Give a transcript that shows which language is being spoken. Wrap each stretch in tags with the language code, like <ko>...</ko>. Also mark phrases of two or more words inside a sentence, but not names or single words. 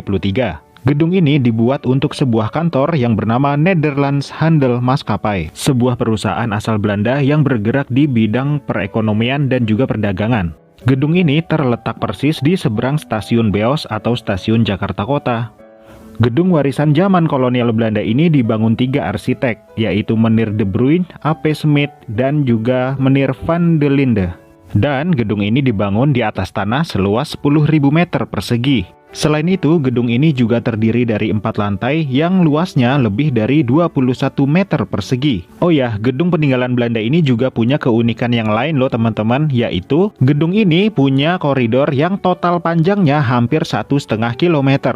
<id>Gedung ini dibuat untuk sebuah kantor yang bernama Nederlands Handel Maskapai, sebuah perusahaan asal Belanda yang bergerak di bidang perekonomian dan juga perdagangan. Gedung ini terletak persis di seberang stasiun Beos atau stasiun Jakarta Kota. Gedung warisan zaman kolonial Belanda ini dibangun 3 arsitek, yaitu Meneer de Bruin, A.P. Smit, dan juga Meneer van de Linde. Dan gedung ini dibangun di atas tanah seluas 10.000 meter persegi. Selain itu, gedung ini juga terdiri dari 4 lantai yang luasnya lebih dari 21 meter persegi. Oh ya, gedung peninggalan Belanda ini juga punya keunikan yang lain loh teman-teman, yaitu gedung ini punya koridor yang total panjangnya hampir 1,5 kilometer.</id>